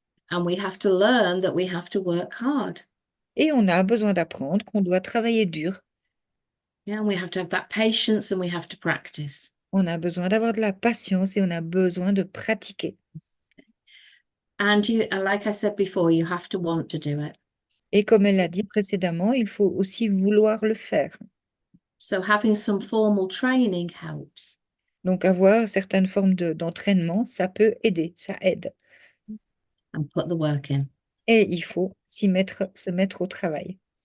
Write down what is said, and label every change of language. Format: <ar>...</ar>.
<en>And we have to learn that we have to work hard.</en> <fr>Et on a besoin d'apprendre qu'on doit travailler dur.</fr> <en>Yeah, and we have to have that patience and we have to practice.</en> <fr>On a besoin d'avoir de la patience et on a besoin de pratiquer.</fr> <en>And like I said before, you have to want to do it.</en> <fr>Et comme elle l'a dit précédemment, il faut aussi vouloir le faire.</fr> <en>So having some formal training helps.</en> <fr>Donc avoir certaines formes d'entraînement, ça peut aider, ça aide.</fr> <en>And put the work in.</en> <fr>et il faut se mettre au travail.</fr>